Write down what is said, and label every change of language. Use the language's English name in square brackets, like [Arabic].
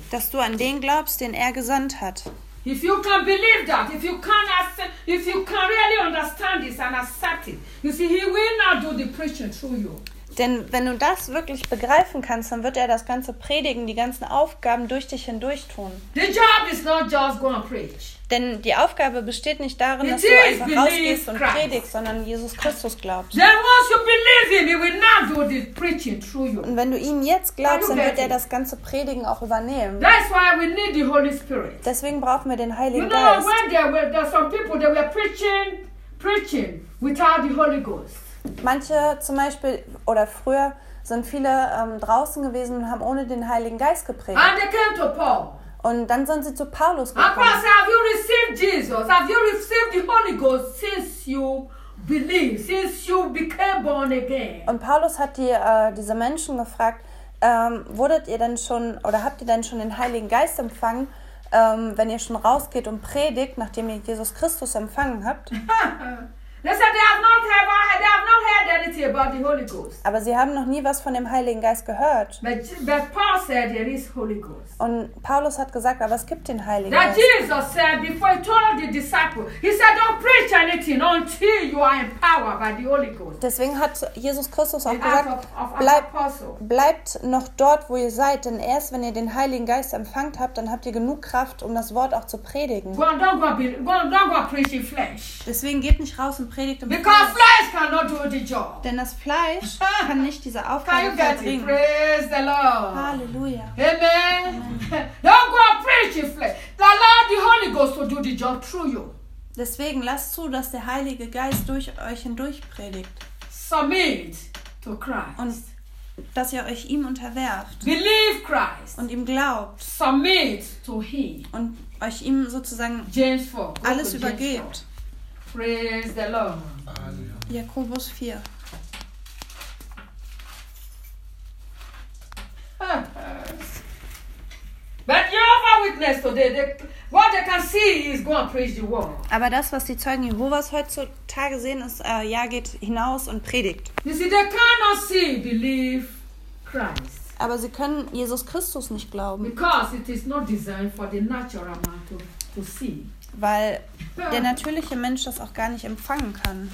[German] Dass du an den glaubst, den er gesandt hat. [English] If you can believe that, if you can accept, if you can really understand this and accept it, you see, he will not do the preaching through you. [German] Denn wenn du das wirklich begreifen kannst, dann wird er das ganze Predigen, die ganzen Aufgaben durch dich hindurch tun. [English] The job is not just going to preach. [German] Denn die Aufgabe besteht nicht darin, dass du einfach rausgehst und predigst, sondern Jesus Christus glaubst. [English] Then once you believe him, he will not do the preaching through you. [German] Und wenn du ihm jetzt glaubst, dann wird er das ganze Predigen auch übernehmen. [English] That's why we need the Holy Spirit. [German] Deswegen brauchen wir den Heiligen Geist. [English] You know, when there were some people that were preaching without the Holy Ghost. [German] Manche zum Beispiel, oder früher, sind viele draußen gewesen und haben ohne den Heiligen Geist gepredigt. [English] And they came to Paul. [German] Und dann sind sie zu Paulus gekommen. [English] Paul said, have you received Jesus? Have you received the Holy Ghost since you believe, since you became born again? [German] Und Paulus hat diese Menschen gefragt, wurdet ihr denn schon, oder habt ihr denn schon den Heiligen Geist empfangen, wenn ihr schon rausgeht und predigt, nachdem ihr Jesus Christus empfangen habt? [English] They said they have not ever, they have not heard anything about the Holy Ghost. [German] Aber sie haben noch nie was von dem Heiligen Geist gehört. [English] But Paul said there is Holy Ghost. [German] Und Paulus hat gesagt, aber es gibt den Heiligen Geist. [English] That Jesus said before he told the disciples, he said don't preach anything until you are empowered by the Holy Ghost. [German] Deswegen hat Jesus Christus auch gesagt, bleibt noch dort, wo ihr seid, denn erst wenn ihr den Heiligen Geist empfangt habt, dann habt ihr genug Kraft, um das Wort auch zu predigen. Deswegen geht nicht raus und predigt im Fleisch. [English] Because flesh cannot do the job. [German] Denn das Fleisch kann nicht diese Aufgabe vollbringen. [English] Praise the Lord. [German] Halleluja. [English] Amen. Don't go preach in flesh. The Lord, the Holy Ghost will do the job through you. [German] Deswegen lasst zu, dass der Heilige Geist durch euch hindurch predigt. [English] Submit to Christ. [German] Und dass ihr euch ihm unterwerft. [English] Believe Christ. [German] Und ihm glaubt. [English] Submit to him. [German] Und euch ihm sozusagen [English] James 4. [German] Alles James übergebt. [English] 4. Praise the Lord. [German] Jakobus 4. [English] But Jehovah's Witness today, what they can see is go and preach the word. [German] Aber das, was die Zeugen Jehovas heutzutage sehen, ist, ja, geht hinaus und predigt. [English] You see, they cannot see, believe Christ. [German] Aber sie können Jesus Christus nicht glauben. [English] Because it is not designed for the natural man to see. [German] Weil der natürliche Mensch das auch gar nicht empfangen kann.